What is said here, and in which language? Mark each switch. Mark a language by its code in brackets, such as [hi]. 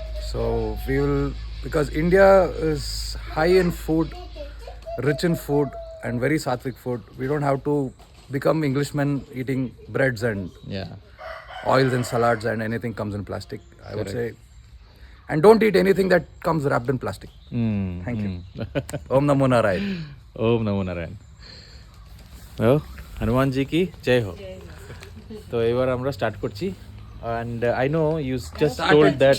[en] So we will, because India is high in food, rich in food, and very sattvic food. We don't have to become Englishmen eating breads and Yeah. oils and salads and anything comes in plastic. I would say, and don't eat anything that comes wrapped in plastic. Thank you. Om Namo Narayana. Om Namo Narayan. [bn] Oh, Hanuman জি কি জয় হোক। তো এবার আমরা start করছি, [en] and I know you just told that